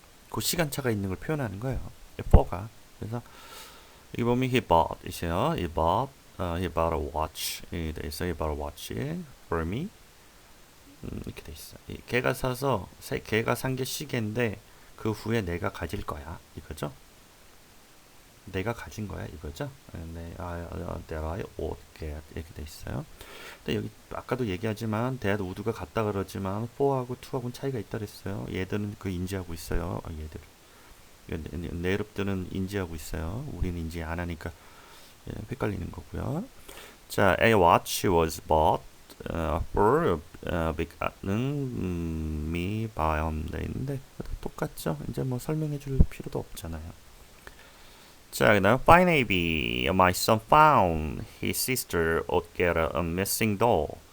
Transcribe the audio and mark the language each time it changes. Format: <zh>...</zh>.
<ko>그 시간차가 있는 걸 표현하는 거예요. 뽀가. 그래서 여기 보면</ko> <en>he bought</en> <ko>있어요.</ko> <en>he bought a watch.</en> <ko>돼 있어.</ko> <en>he bought a watch for me.</en> <ko>이렇게 돼 있어. 걔가 사서 걔가 산 게 시계인데 그 후에 내가 가질 거야. 이거죠? 내가 가진 거야. 이거죠?</ko> <en>that I would get</en> <ko>이렇게 돼 있어요. 근데 여기 아까도 얘기하지만</ko> <en>that would</en> <ko>가 같다 그러지만 for하고 to하고는 차이가 있다 그랬어요. 얘들은 그 인지하고 있어요. 얘들. 내럽들은 인지하고 있어요. 우리는 인지 안 하니까 헷갈리는 거고요. 자,</ko> <en>a watch was bought for big는 me by</en> <ko>돼 있는데 똑같죠. 이제 뭐 설명해 줄 필요도 없잖아요. 자, 그다음 Fine AB.</ko> <en>My son found his sister would get a missing doll.</en>